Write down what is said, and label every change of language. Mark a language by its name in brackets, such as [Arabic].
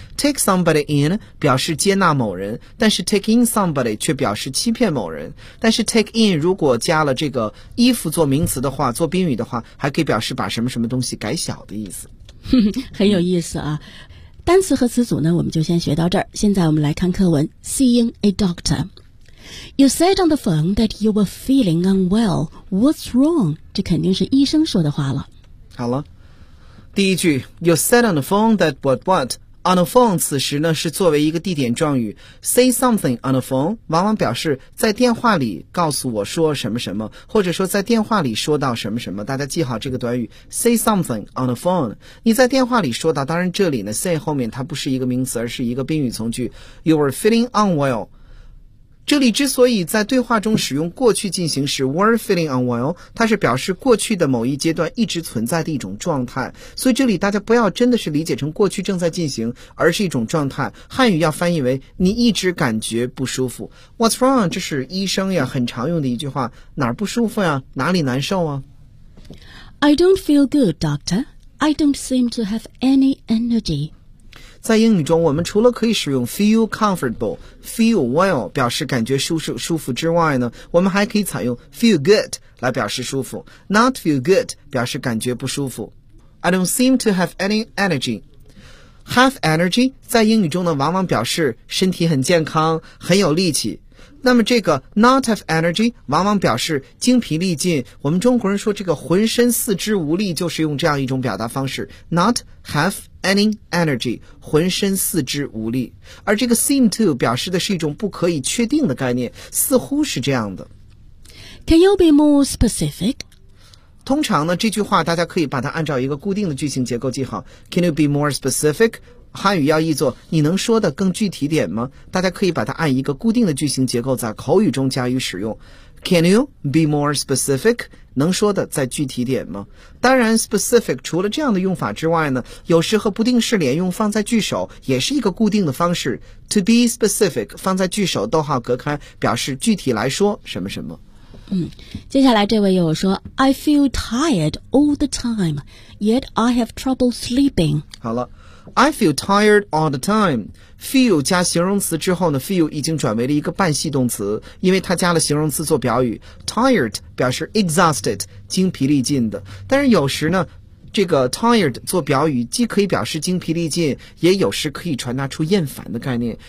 [English] take somebody in [Chinese] 表示接纳某人，但是 [English] take in somebody [Chinese] 却表示欺骗某人。但是 [English] take in [Chinese] 如果加了这个衣服做名词的话，做宾语的话，还可以表示把什么什么东西改小的意思。很有意思啊。单词和词组呢，我们就先学到这儿。现在我们来看课文 [English] Seeing a doctor。 You said on the phone that you were feeling unwell. What's wrong? [Chinese] 这肯定是医生说的话了。好了，第一句 [English] You said on the phone [Chinese] that what on the phone 此时呢是作为一个地点状语， [English] say something on the phone [Chinese] 往往表示在电话里告诉我说什么什么，或者说在电话里说到什么什么。大家记好这个短语 [English] say something on the phone。 [Chinese] 你在电话里说到，当然这里呢 say 后面它不是一个名词，而是一个宾语从句。 [English] You were feeling unwell， [Chinese] 这里之所以在对话中使用过去进行时 [English] were feeling unwell， [Chinese] 它是表示过去的某一阶段一直存在的一种状态，所以这里大家不要真的是理解成过去正在进行，而是一种状态。汉语要翻译为你一直感觉不舒服。 [English] What's wrong？ [Chinese] 这是医生呀很常用的一句话，哪儿不舒服呀，哪里难受啊。 [English] I don't feel good doctor. I don't seem to have any energy。 [Chinese] 在英语中，我们除了可以使用 [English] feel comfortable, feel well [Chinese] 表示感觉舒服之外呢，我们还可以采用 [English] feel good [Chinese] 来表示舒服， [English] not feel good [Chinese] 表示感觉不舒服。 [English] I don't seem to have any energy。 Have energy [Chinese] 在英语中呢，往往表示身体很健康，很有力气。那么这个 [English] not have energy [Chinese] 往往表示精疲力尽，我们中国人说这个浑身四肢无力，就是用这样一种表达方式 [English] not have any energy， [Chinese] 浑身四肢无力。而这个 [English] seem to [Chinese] 表示的是一种不可以确定的概念，似乎是这样的。 [English] Can you be more specific？ [Chinese] 通常呢，这句话大家可以把它按照一个固定的句型结构记好。 [English] Can you be more specific？ [Chinese] 汉语要译作你能说的更具体点吗？大家可以把它按一个固定的句型结构在口语中加以使用。 [English] Can you be more specific？ [Chinese] 能说的再具体点吗？当然 specific 除了这样的用法之外呢，有时和不定式连用放在句首也是一个固定的方式。 [English] To be specific [Chinese] 放在句首，逗号隔开，表示具体来说什么什么。接下来这位又说 [English] I feel tired all the time yet I have trouble sleeping。好了，I feel tired all the time. [Chinese] Feel 加形容词之后呢， feel 已经转为了一个半系动词，因为它加了形容词做表语。 Tired 表示 exhausted， 精疲力尽的。但是有时呢，这个 tired 做表语既可以表示精疲力尽，也有时可以传达出厌烦的概念。